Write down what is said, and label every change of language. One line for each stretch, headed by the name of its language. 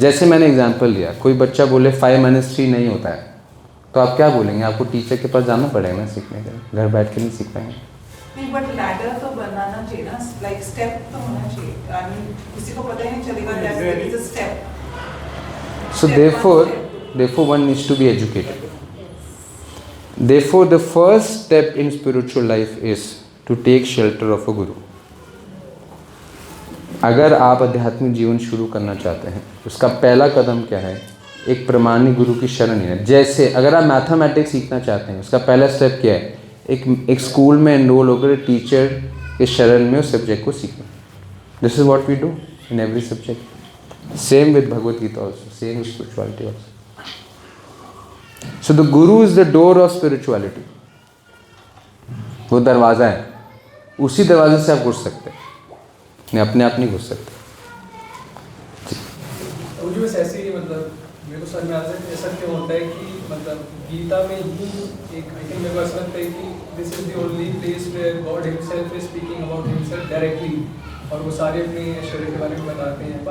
Hindi: जैसे मैंने एग्जांपल लिया, कोई बच्चा बोले 5 - 3 नहीं होता है, तो आप क्या बोलेंगे? आपको टीचर के पास जाना पड़ेगा ना सीखने के लिए, घर बैठ के नहीं सीख पाएंगे। नहीं, बट लैडर तो बनाना चाहिए ना, लाइक स्टेप तो होना चाहिए।
English: I mean
Hindi: किसी को पता ही नहीं चलेगा
English: That there is a step. So therefore one needs to be educated. Therefore the first step in spiritual life is to take shelter of a guru.
Hindi: अगर आप आध्यात्मिक जीवन शुरू करना चाहते हैं, उसका पहला कदम क्या है? एक प्रमाणिक गुरु की शरण लेना। जैसे अगर आप मैथमेटिक्स सीखना चाहते हैं, उसका पहला स्टेप क्या है? एक स्कूल में एनरोल होकर टीचर के शरण में उस सब्जेक्ट को सीखना।
English: This is what we do in every subject. Same with Bhagavad Gita also, same with spirituality also. So the Guru is the door of spirituality.
Hindi: वो दरवाज़ा है, उसी दरवाजे से आप घुस सकते हैं, नहीं अपने आप नहीं घुस सकते। मुझे बस ऐसे ही मतलब मेरे को समझ में आता है ऐसा क्यों होता है कि मतलब गीता में ही एक आई थिंक मेरे को ऐसा लगता है कि
English: this is the only place where God himself is speaking about himself directly,
Hindi: और वो सारे अपने ऐश्वर्य के बारे में बताते हैं।